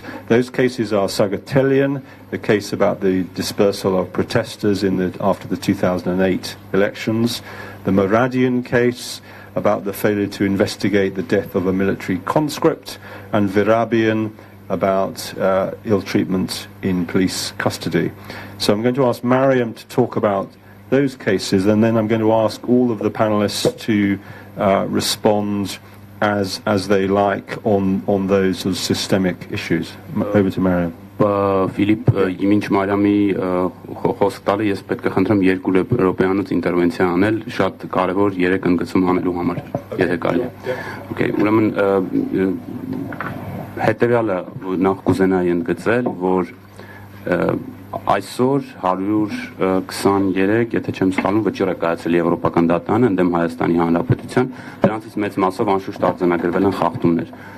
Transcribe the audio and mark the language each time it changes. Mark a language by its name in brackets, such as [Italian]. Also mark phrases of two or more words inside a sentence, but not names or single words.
[English] Those cases are Sagatelian, the case about the dispersal of protesters after the 2008 elections, the Moradian case about the failure to investigate the death of a military conscript, and Virabian about ill treatment in police custody. So I'm going to ask Mariam to talk about those cases, and then I'm going to ask all of the panelists to respond as they like on those sort of systemic issues. Over to Mariam. [Armenian] Ֆիլիպ, ինչ Մարիամի խոսք տալը ես պետք է խնդրեմ 2 րոպեանոց ինտերվենցիա անել, շատ կարևոր 3 ընդգծում անելու համար, եթե կարելի է։ Okay, ուրեմն հետևյալը նախ կուզենայի ընդգծել, որ այսօր 123, եթե չեմ սխալվում, վճիռ է կայացել Եվրոպական դատարանը ընդդեմ Հայաստանի Հանրապետության, դրանցից մեծ մասով անշուշտ արձանագրվել են խախտումներ։